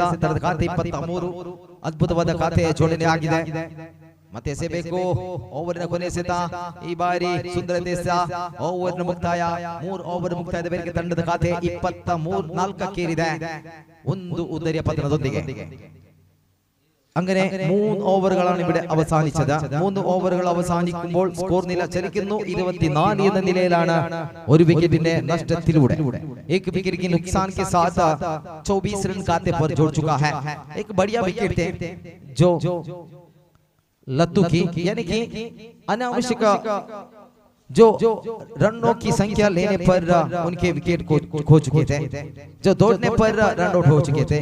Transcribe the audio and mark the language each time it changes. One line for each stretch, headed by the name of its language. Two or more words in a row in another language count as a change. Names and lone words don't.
Kannada: ತಂಡದ ಖಾತೆ 23. ಅದ್ಭುತವಾದ ಖಾತೆ ಜೋಡಣೆ ಆಗಿದೆ. ಮತ್ತೆ ಎಸೆಯಬೇಕು ಓವರಿನ ಕೊನೆ ಎಸೆತ. ಈ ಬಾರಿ ಸುಂದರತೆ ಓವರ್ನ ಮುಕ್ತಾಯ. 3 ಓವರ್ ಮುಕ್ತಾಯದ ಮೇರೆಗೆ ತಂಡದ ಖಾತೆ 24 ಒಂದು ಉದ್ದರಿಯ ಪತನದೊಂದಿಗೆ.
Malayalam: അങ്ങനെ 3 ഓവറുകളാണ് ഇവിടെ അവസാനിച്ചത്. 3 ഓവറുകൾ അവസാനിക്കുമ്പോൾ സ്കോർ നില ചലിക്കുന്നു 24 എന്ന നിലയിലാണ് ഒരു വിക്കറ്റിന്റെ നഷ്ടത്തിലൂടെ.
Hindi: एक विकेट के नुकसान के साथ 24 रन खाते पर जोड़ चुका है. एक बढ़िया विकेट थे जो लत्तू की, यानी कि अनावश्यक जो रनों की संख्या लेने पर उनके विकेट को खो चुके थे, जो दौड़ने पर रन आउट हो चुके थे।